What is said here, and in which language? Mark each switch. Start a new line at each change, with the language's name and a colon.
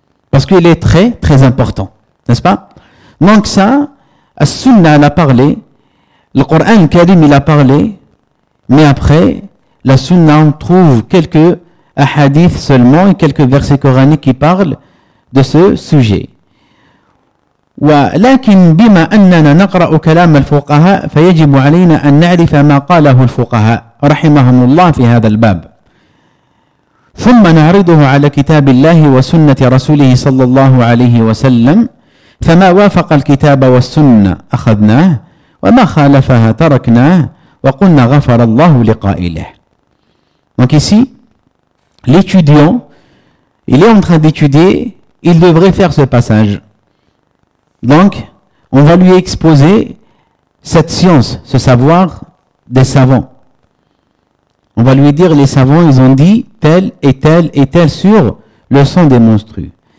French: Parce qu'il est très, très important. N'est-ce pas? Donc ça, As-Sunna, elle a parlé. Le Coran, Karim, il a parlé. Mais après, la Sunna, on trouve quelques hadiths seulement et quelques versets coraniques qui parlent de ce sujet.
Arabic: ولكن بما أننا نقرأ كلام الفقهاء فيجب علينا أن نعرف ما قاله الفقهاء رحمهم الله في هذا الباب ثم نعرضه على كتاب الله وسنة رسوله صلى الله عليه وسلم فما وافق الكتاب والسنة أخذناه وما خالفها تركناه وقلنا غفر الله لقائله.
French: Donc ici, l'étudiant, il est en train d'étudier, il devrait faire ce passage. Donc, on va lui exposer cette science, ce savoir des savants. On va lui dire, les savants, ils ont dit tel et tel et tel sur le sang des monstrues.